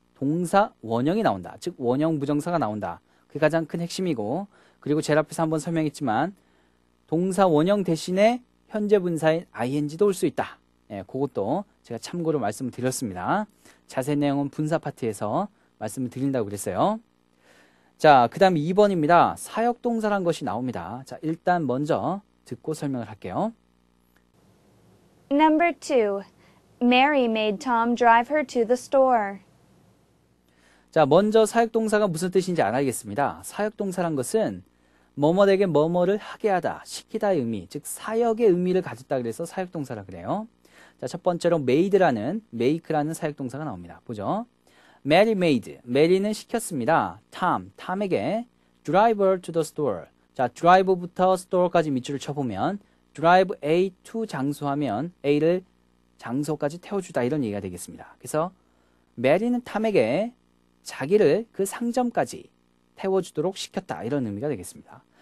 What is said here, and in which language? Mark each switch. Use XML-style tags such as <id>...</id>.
<ko>동사 원형이 나온다. 즉 원형 부정사가 나온다. 그게 가장 큰 핵심이고, 그리고 제일 앞에서 한번 설명했지만 동사 원형 대신에 현재 분사인 ing도 올 수 있다. 예, 그것도 제가 참고로 말씀을 드렸습니다. 자세한 내용은 분사 파트에서 말씀을 드린다고 그랬어요. 자, 그 다음 2번입니다. 사역동사란 것이 나옵니다. 자, 일단 먼저 듣고 설명을 할게요.</ko> <en>Number 2. Mary made Tom drive her to the store.</en> <ko>자, 먼저 사역동사가 무슨 뜻인지 알아야겠습니다. 사역동사란 것은 뭐뭐에게 뭐뭐를 하게 하다, 시키다의 의미, 즉 사역의 의미를 가졌다 그래서 사역동사라 그래요. 자, 첫 번째로 made라는, make라는 사역동사가 나옵니다. 보죠.</ko> <en>Mary made,</en> <ko>Mary는 시켰습니다. Tom에게</ko> <en>drive her to the store.</en> <ko>자, drive부터 store까지 밑줄을 쳐보면 drive A to 장소하면 A를 장소까지 태워주다 이런 얘기가 되겠습니다. 그래서 Mary는 Tom에게 자기를 그 상점까지 태워주도록 시켰다 이런 의미가 되겠습니다.</ko>